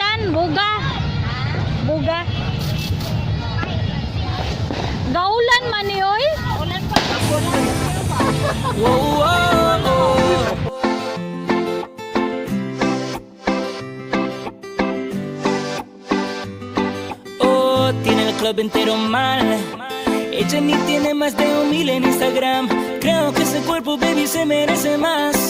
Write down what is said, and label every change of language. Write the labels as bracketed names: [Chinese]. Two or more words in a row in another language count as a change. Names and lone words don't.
[Cebuano] buga. Buga. Gaulan man ni oy. Gaulan pa. Whoa, whoa, oh. [Spanish] Oh, tiene el club entero mal. Ella ni tiene más de 1,000 en Instagram. Creo que ese cuerpo, baby, se merece más.